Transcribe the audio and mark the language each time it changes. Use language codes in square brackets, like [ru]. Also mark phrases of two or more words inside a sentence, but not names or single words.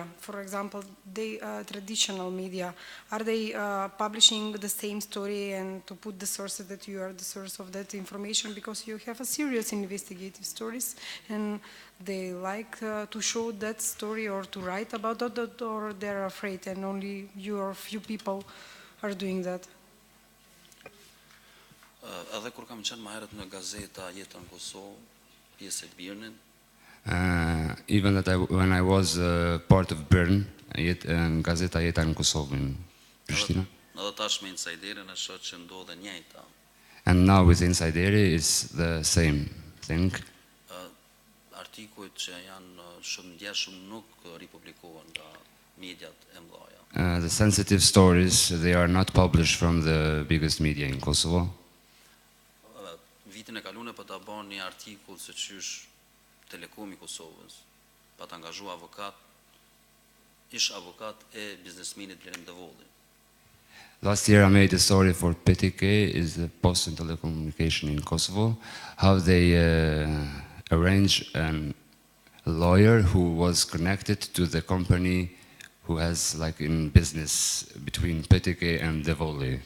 [en] For example, traditional media, are they publishing the same story and to put the sources that you are the source of that information because you have a serious investigative stories and they like to show that story or to write about that, or they're afraid and only you or few people are doing that? [sq] Edhe kur kam qenë më herët në gazeta Jeta në Kosovë, pjesë e Birnin. [en] Even when I was part of Bern, gazeta Jeta në Kosovë in Prishtina. [sq] Edhe tash me Insajderin e shoh që ndodhe njëjta. [en] And now with Insajderi is the same thing. [sq] Artikujt që janë shumë ndjeshëm nuk ripublikohen nga mediat e mëdha. [en] The sensitive stories, they are not published from the biggest media in Kosovo. [sq] Vitin e kaluar po ta bën një artikull se çysh Telekomi I Kosovës pa të angazhuar avokat, ish avokat e biznesmenit Blerim Devolli. [en] Last year I made a story for PTK, is the Post and Telecommunication in Kosovo, how they arranged a lawyer who was connected to the company who has like in business between PTK and Devolli.